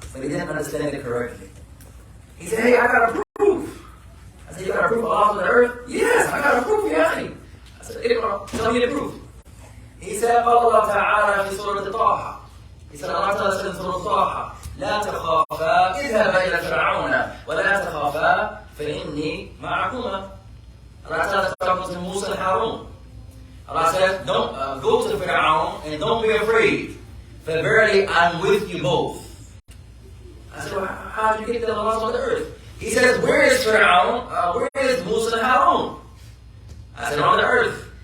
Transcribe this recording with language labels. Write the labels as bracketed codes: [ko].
[en] But he didn't understand it correctly. He said, hey, I got a proof. I said, you got a proof Allah's on the earth? Yes, I got a proof, yani. I said, tell me the proof. He said, [ar] قال الله تعالى في سورة طه. [en] He said, Allah Ta'ala said in Surah Taha, [ar] لا تخافا اذهبا إلى فرعون ولا تخافا فإني معكما. [en] Allah Ta'ala is talking to Musa and Harun. Allah says, don't go to Fir'aun and don't be afraid. For verily I'm with you both. I said, well, how did you get that Allah's on the earth? He says, where is Fir'aun? Where is Musa and Harun? I said, on the earth.